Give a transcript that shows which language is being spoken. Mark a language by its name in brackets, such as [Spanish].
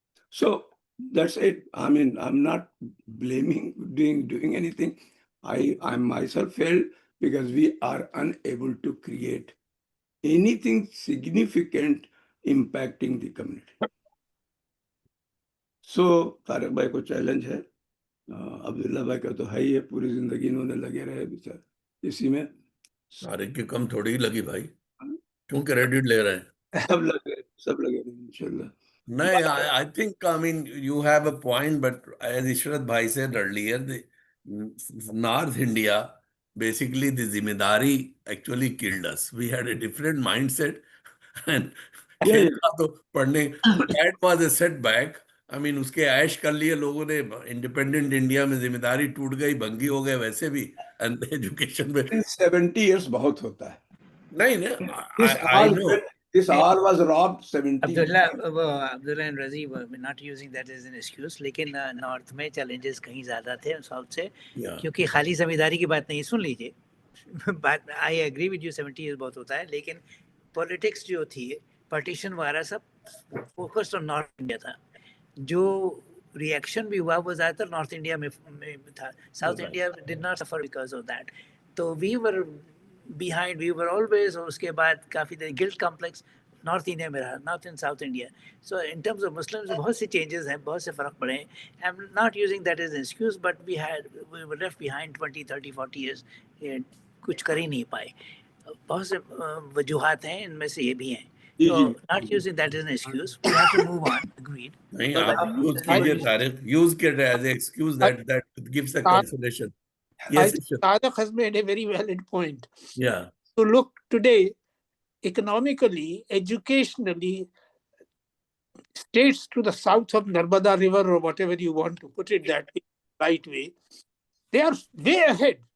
[English] So that's it. I mean, I'm not blaming, doing anything. I myself failed because we are unable to create anything significant impacting the community. [Hindi] So Tarak भाई को challenge है, अब्दुल्ला भाई का तो है ही है, पूरी जिंदगी इन्होंने लगे रहे बेचारे इसी में। तारक की कम थोड़ी लगी भाई, क्यों क्रेडिट ले रहे हैं? सब लगे रहे इंशाल्लाह। [English] No, I think, I mean, you have a point, but as Ishrat Bhai said earlier, the North India, basically the Zimedari actually killed us. We had a different mindset and that was a setback. I mean, [Hindi] उसके ऐश कर लिए लोगों ने, independent India में जिम्मेदारी टूट गई, भंगी हो गए वैसे भी, एंड एजुकेशन में 70 years बहुत होता है। नहीं, [English] I know. This all was robbed 70. Abdullah and Razi were not using that as an excuse, [Hindi] लेकिन नॉर्थ में challenges कहीं ज़्यादा थे साउथ से, क्योंकि खाली जमींदारी की बात नहीं, सुन लीजिए बात। [English] I agree with you, 70 years [Hindi] बहुत होता है, लेकिन पॉलिटिक्स जो थी, पार्टीशन वगैरह सब [English] focused on north India [Hindi] था। जो रिएक्शन भी हुआ वो ज़्यादातर नॉर्थ इंडिया में था। [English] South India did not suffer because of that. तो we were behind, we were always, [Hindi] और उसके बाद काफ़ी देर [English] guilt complex, [Hindi] नॉर्थ इंडिया में रहा, north and south India. [English] so in terms of Muslims [Hindi] बहुत सी चेंजेस हैं, बहुत से फ़र्क पड़े हैं. [English] I am not using that as an excuse, but we were left behind 20, 30, 40 years. [Hindi] कुछ कर ही नहीं पाए. बहुत से वजूहात हैं, इनमें से ये भी हैं. [English] So not using that as an excuse, we have to move on. Agreed. [Hindi] नहीं, [English] But [Hindi] आप [English] use [Hindi] कीजिए [English] तारिफ, यूज [Hindi] कर रहे [English] As excuse that gives a consolation. I Yes, think Sadiq has made a very valid point. yeah. So look, today, economically, educationally, states to the south of Narmada River, or whatever you want to put it that way, right way, they are way ahead.